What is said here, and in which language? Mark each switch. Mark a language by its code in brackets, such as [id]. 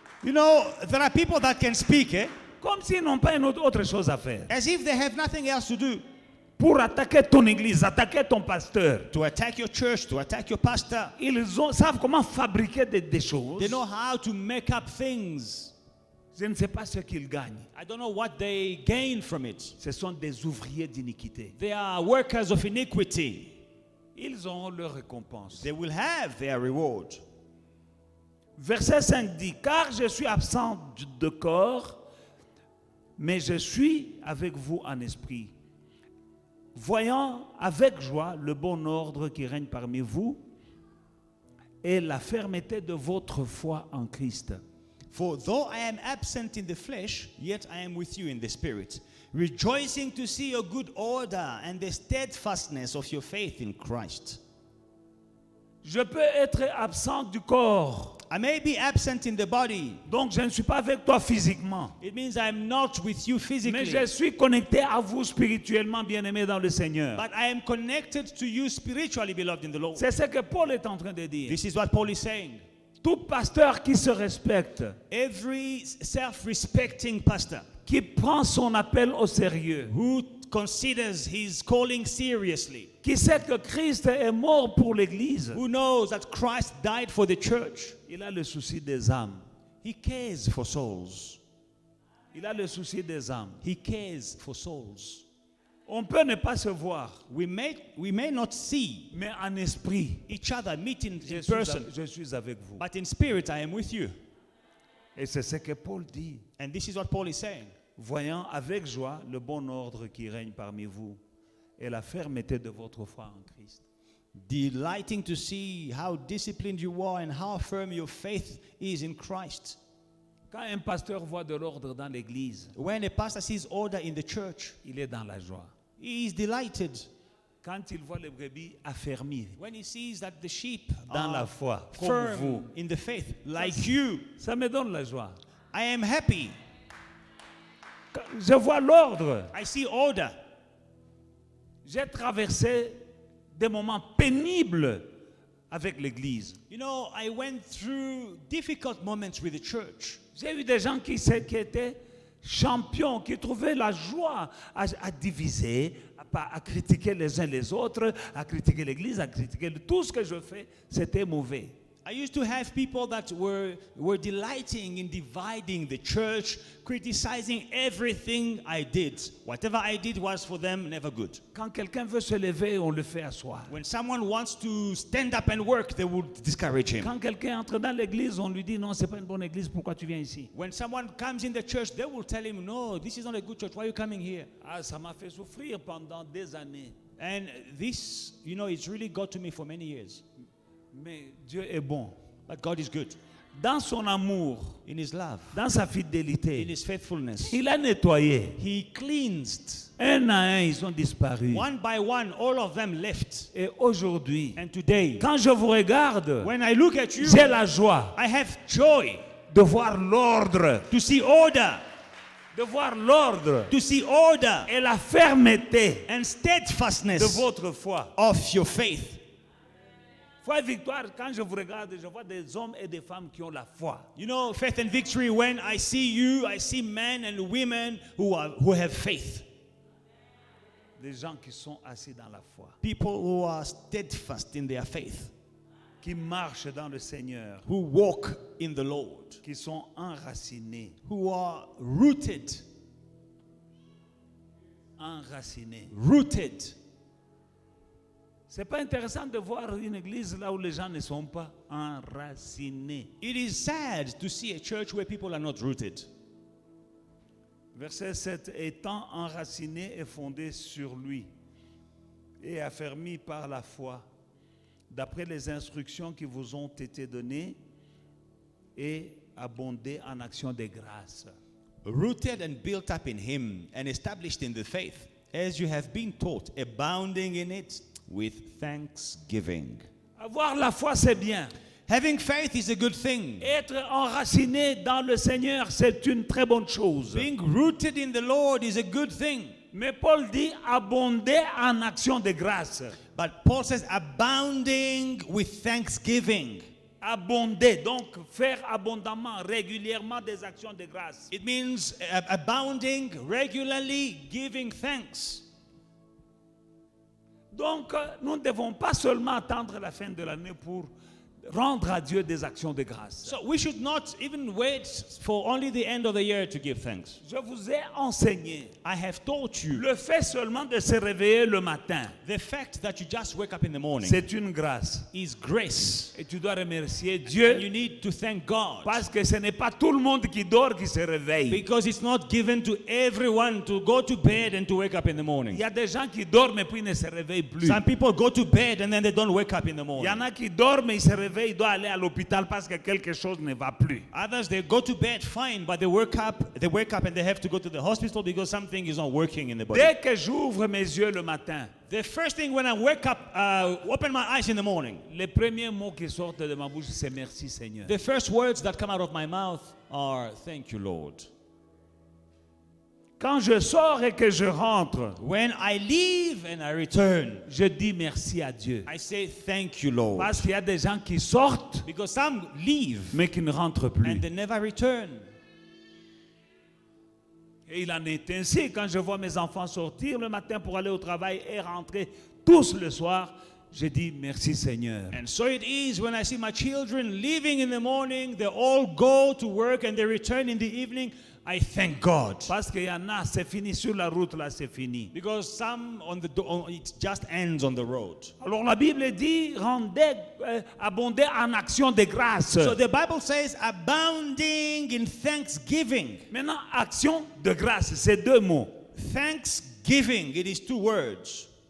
[en] You know, there are people that can speak, [fr] comme s'ils n'ont pas une autre chose à faire. [en] as if they have nothing else to do. [fr] Pour attaquer ton église, attaquer ton pasteur. [en] To attack your church, to attack your pastor. [fr] Savent comment fabriquer des choses. [en] They know how to make up things. [fr] Je ne sais pas ce qu'ils gagnent. [en] I don't know what they gain from it. [fr] Ce sont des ouvriers d'iniquité. [en] They are workers of iniquity. [fr] Ils auront leur récompense. [en] They will have their reward. [fr] Verset 5 dit, car je suis absent de corps, mais je suis avec vous en esprit. Voyant avec joie le bon ordre qui règne parmi vous et la fermeté de votre foi en Christ. [en] For though I am absent in the flesh, yet I am with you in the spirit, rejoicing to see your good order and the steadfastness of your faith in Christ. [fr] Je peux être absent du corps, [en] I may be absent in the body. [fr] donc je ne suis pas avec toi physiquement, [en] It means I'm not with you [fr] mais [en] physically. [fr] je suis connecté à vous spirituellement, bien-aimés dans le Seigneur. [en] But I am connected to you spiritually, beloved in the Lord. [fr] C'est ce que Paul est en train de dire. [en] This is what Paul is saying. [fr] Tout pasteur qui se respecte, [en] Every self-respecting pastor [fr] qui prend son appel au sérieux, [en] who considers his calling seriously, [fr] qui sait que Christ est mort pour l'Église, [en] who knows that Christ died for the church, [fr] il a le souci des âmes. [en] he cares for souls. [fr] Il a le souci des âmes. [en] He cares for souls. [fr] On peut ne pas se voir, [en] We may not see [fr] mais en esprit, [en] each other meet in [fr] je [en] person, [fr] suis avec vous. [en] but in spirit I am with you. [fr] Et c'est ce que Paul dit. [en] And this is what Paul is saying. [fr] Voyant avec joie le bon ordre qui règne parmi vous et la fermeté de votre foi en Christ. [en] Delighting to see how disciplined you are and how firm your faith is in Christ. [fr] Quand un pasteur voit de l'ordre dans l'église, [en] When a pastor sees order in the church, [fr] il est dans la joie. [en] he is delighted. [fr] Quand il voit les brebis affermies [en] When he sees that the sheep [fr] dans la [en] are [fr] foi, comme [en] firm [fr] vous, [en] in the faith, like you, [fr] ça me donne la joie. [en] I am happy. [fr] Quand je vois l'ordre. [en] I see order. [fr] J'ai traversé des moments pénibles avec l'église. [en] You know, I went through difficult moments with the church. [fr] J'ai eu des gens qui étaient champions, qui trouvaient la joie à diviser, à critiquer les uns les autres, à critiquer l'église, à critiquer tout ce que je fais, c'était mauvais. [en] I used to have people that were delighting in dividing the church, criticizing everything I did. Whatever I did was for them never good. [fr] Quand quelqu'un veut se lever, on le fait asseoir. [en] When someone wants to stand up and work, they would discourage him. [fr] Quand quelqu'un entre dans l'église, on lui dit non, c'est pas une bonne église, pourquoi tu viens ici? [en] When someone comes in the church, they will tell him, no, this is not a good church. Why are you coming here? [fr] Ah, ça m'a fait souffrir pendant des années. [en] And this, you know, it's really got to me for many years. [fr] Mais Dieu est bon. [en] But God is good. [fr] Dans son amour, [en] In His love, [fr] dans sa [en] in [fr] fidélité, [en] His faithfulness, [fr] il a nettoyé. [en] He cleansed. [fr] Un à un, ils ont disparu. [en] One by one, all of them left. [fr] Et aujourd'hui, [en] And today, [fr] quand je vous regarde, [en] when I look at you, [fr] j'ai la joie [en] I have joy [fr] de voir l'ordre, [en] to see order, [fr] de voir l'ordre [en] to see order [fr] et la fermeté [en] and [fr] de [en] steadfastness [fr] votre foi. [en] of your faith. [fr] Foi et victoire, quand je vous regarde, je vois des hommes et des femmes qui ont la foi. [en] You know, faith and victory, when I see you, I see men and women who have faith. [fr] Des gens qui sont assis dans la foi, [en] People who are steadfast in their faith, [fr] qui marchent dans le Seigneur, [en] who walk in the Lord, [fr] qui sont enracinés. [en] who are rooted. [fr] Enracinés. [en] Rooted. [fr] C'est pas intéressant de voir une église là où les gens ne sont pas enracinés. [en] It is sad to see a church where people are not rooted. [fr] Verset 7, étant enracinés et fondés sur lui et affermis par la foi, d'après les instructions qui vous ont été données et abondés en action de grâce. [en] Rooted and built up in Him and established in the faith, as you have been taught, abounding in it with thanksgiving. [fr] Avoir la foi, c'est bien. [en] Having faith is a good thing. [fr] Être enraciné dans le Seigneur, c'est une très bonne chose. [en] Being rooted in the Lord is a good thing. [fr] Mais Paul dit abonder en action de grâce. [en] But Paul says abounding with thanksgiving. [fr] Abonder, donc faire abondamment, régulièrement des actions de grâce. [en] It means abounding, regularly giving thanks. [fr] Donc, nous ne devons pas seulement attendre la fin de l'année pour rendre à Dieu des actions de grâce. [en] So we should not even wait for only the end of the year to give thanks. [fr] Je vous ai enseigné [en] I have taught you [fr] le fait seulement de se réveiller le matin. [en] the fact that you just wake up in the morning [fr] C'est une grâce. [en] is grace. [fr] Et tu dois remercier [en] And [fr] Dieu [en] you need to thank God. [fr] parce que ce n'est pas tout le monde qui dort qui se réveille. [en] Because it's not given to everyone to go to bed and to wake up in the [fr] Il [en] morning. [fr] y a des gens qui dorment et puis ne se réveillent plus. [en] Some people go to bed and then they don't wake up in the [fr] Il y [en] morning. [fr] en a qui dorment et ils se réveillent, ils doivent aller à l'hôpital parce que quelque chose ne va plus. [en] Others, they go to bed fine, but they wake up and they have to go to the hospital because something is not working in the body. [fr] Dès que j'ouvre mes yeux le matin, [en] The first thing when I wake up, open my eyes in the morning, [fr] les premiers mots qui sortent de ma bouche, c'est merci Seigneur. [en] the first words that come out of my mouth are, thank you, Lord. [fr] Quand je sors et que je rentre, [en] When I leave and I return, [fr] je dis merci à Dieu. [en] I say, thank you, Lord. [fr] Parce qu'il y a des gens qui sortent, [en] Because some leave [fr] mais qui ne rentrent plus. [en] and they never return. [fr] Et il en est ainsi quand je vois mes enfants sortir le matin pour aller au travail et rentrer tous le soir. Je dis merci Seigneur. [en] And so it is when I see my children leaving in the morning, they all go to work and they return in the evening. I thank God. [fr] Parce qu'il y en a, c'est fini sur la route, là c'est fini. [en] Because some it just ends on the road. [fr] Alors la Bible dit, rendez, abondez en action de grâce. [en] So the Bible says abounding in thanksgiving. [fr] Maintenant, action de grâce, c'est deux mots. [en] Thanksgiving, it is two words.